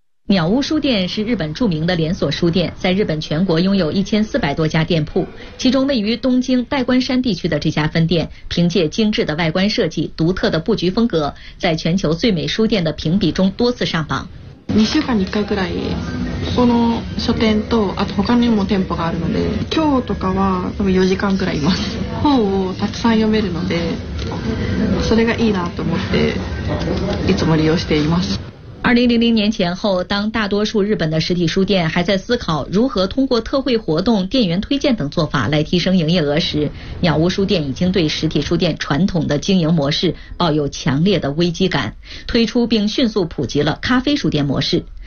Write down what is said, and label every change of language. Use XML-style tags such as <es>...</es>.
<zh>鸟屋书店是日本著名的连锁书店，在日本全国拥有1400多家店铺，其中位于东京代官山地区的这家分店，凭借精致的外观设计、独特的布局风格，在全球最美书店的评比中多次上榜。</zh> <ja>2週間に1回ぐらい、この書店とあと他にも店舗があるので、今日とかは多分4時間ぐらいいます。本をたくさん読めるので、それがいいなと思って、いつも利用しています。</ja> <zh>2000年前后，当大多数日本的实体书店还在思考如何通过特惠活动、店员推荐等做法来提升营业额时，鸟屋书店已经对实体书店传统的经营模式抱有强烈的危机感，推出并迅速普及了咖啡书店模式。</zh>